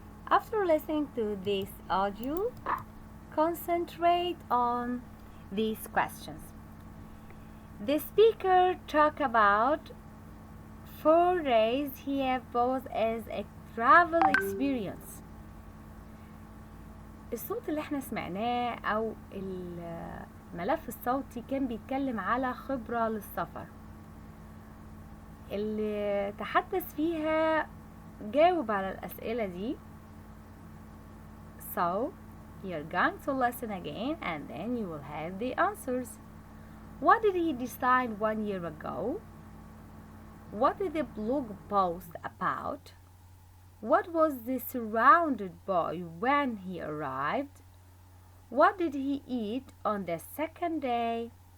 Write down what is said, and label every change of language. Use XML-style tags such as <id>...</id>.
<en>After listening to this audio, concentrate on these questions. The speaker talked about 4 days he had both as a travel experience.</en> <ar>الصوت اللي احنا سمعناه او الملف الصوتي كان بيتكلم على خبرة للسفر اللي تحدث فيها جاوب على الأسئلة دي.</ar> <en>So you're going to listen again and then you will have the answers. What did he decide 1 year ago? What did the blog post about? What was he surrounded by when he arrived? What did he eat on the second day?</en>